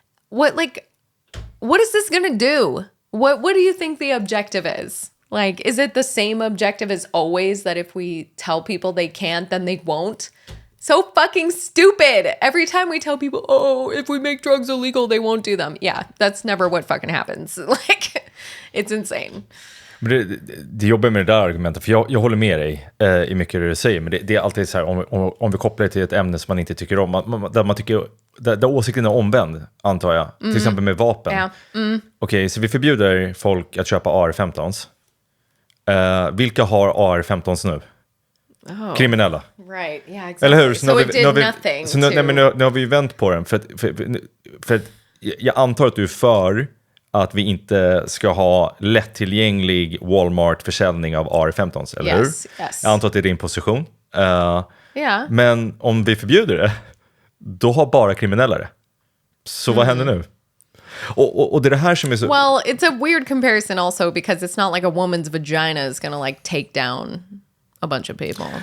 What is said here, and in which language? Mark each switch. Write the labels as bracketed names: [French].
[English] What is this going to do? What do you think the objective is? Like, is it the same objective as always, that if we tell people they can't, then they won't? So fucking stupid. Every time we tell people, oh, if we make drugs illegal, they won't do them. Yeah, that's never what fucking happens. Like, it's insane. [Swedish] Men det jobbar med det där argumentet, för jag håller med dig i mycket det du säger, men det är alltid så här, om vi kopplar det till ett ämne som man inte tycker om, där man tycker, där åsikten är omvänd, antar jag, till exempel med vapen. [English] Yeah. [Swedish] Okej, så vi förbjuder folk att köpa AR-15s. Vilka har AR-15s nu? [English] Oh. [Swedish] Kriminella. [English] Right, yeah, exactly. [Swedish] Eller hur? [English] So it did nothing. [Swedish] Så nu har vi vänt på den, för att jag antar att du är för att vi inte ska ha lättillgänglig Walmart-försäljning av AR-15s, eller hur? [English] Yes. [Swedish] Jag antar att det är din position. [English] Yeah. [Swedish] Men om vi förbjuder det, då har bara kriminella det. Så vad händer nu? Och det är det här som är så... [English] Well, it's a weird comparison also, because it's not like a woman's vagina is gonna like take down a bunch of people.